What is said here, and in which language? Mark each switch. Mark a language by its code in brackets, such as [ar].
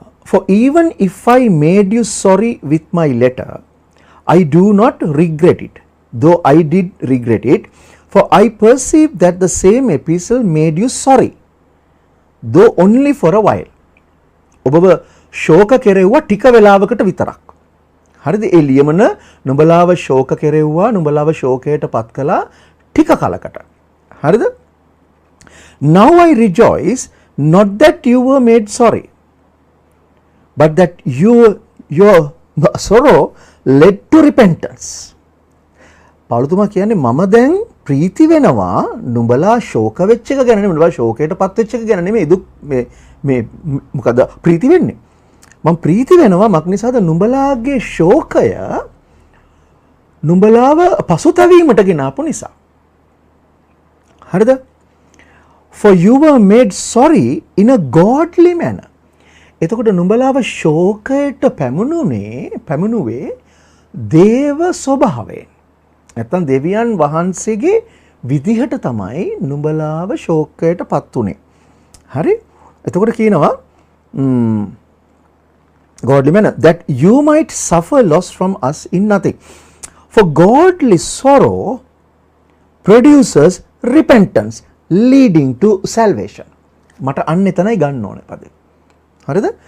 [en] For even if I made you sorry with my letter, I do not regret it, though I did regret it, for I perceive that the same epistle made you sorry, though only for a while. [si] ඔබව ශෝක කෙරෙව්වා ටික වෙලාවකට විතරක්. හරිද? ඒ ලියමන නුඹලාව ශෝක කෙරෙව්වා, නුඹලාව ශෝකයට පත් කළා ටික කලකට. හරිද? [en] Now I rejoice not that you were made sorry, but that your sorrow led to repentance. [si] පාවුලතුමා කියන්නේ මම දැන් ප්‍රීති වෙනවා නුඹලා ශෝක වෙච්ච එක ගැන නෙමෙයි, නුඹලා ශෝකයට පත් වෙච්ච එක ගැන නෙමෙයි. දුක් මේ මොකද ප්‍රීති වෙන්නේ? මම ප්‍රීති වෙනවා මක් නිසාද? නුඹලාගේ ශෝකය නුඹලාව පසුතැවීමට ගෙන ආපු නිසා. හරිද? [en] For you were made sorry in a godly manner. [si] එතකොට නුඹලාව ශෝකයට පැමුණුවේ දේව ස්වභාවයෙන්. නැත්තම් දෙවියන් වහන්සේගේ විදිහට තමයි නුඹලාව ශෝකයට පත් උනේ. හරි? එතකොට කියනවා [en] godly manner that you might suffer loss from us in nothing. For godly sorrow produces repentance leading to salvation. [si] මට අන්න එතනයි ගන්න ඕනේ පදේ. හරිද?